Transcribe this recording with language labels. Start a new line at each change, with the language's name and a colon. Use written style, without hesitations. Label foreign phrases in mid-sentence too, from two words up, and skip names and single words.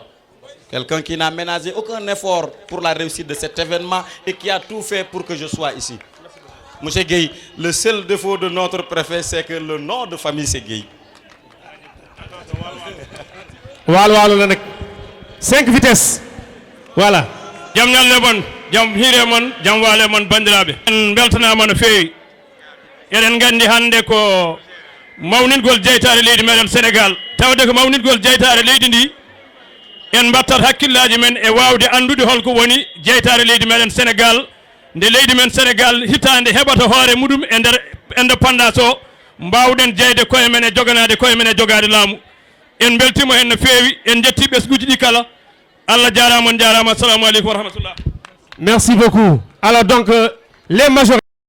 French: Quelqu'un qui n'a ménagé aucun effort pour la réussite de cet événement et qui a tout fait pour que je sois ici. Monsieur Gueye, le seul défaut de notre préfet, c'est que le nom de famille, c'est Gueye. Voilà, 5 vitesses. Voilà.
Fula: Jam Nyalebon, Jam Hiremon, Jam Walemon Bandirabe. Beltana Manafei. Eden gandi hande ko mawnidgol jeytare leydi meɗen Sénégal tawde ko mawnidgol jeytare leydi ndi en battat hakkillaji men e wawde andude holko woni jeytare leydi meɗen Sénégal nde leydi men Sénégal hitande heɓata hoore muɗum e nder indépendance o mbawɗen jeyde koye men e joganade koye men e jogade laamu en beltimo hen no feewi en jetti ɓesguji ɗi kala Allah jarama on jarama.
Arabic: السلام عليكم ورحمة الله.
French: Merci beaucoup. Alors donc les majorités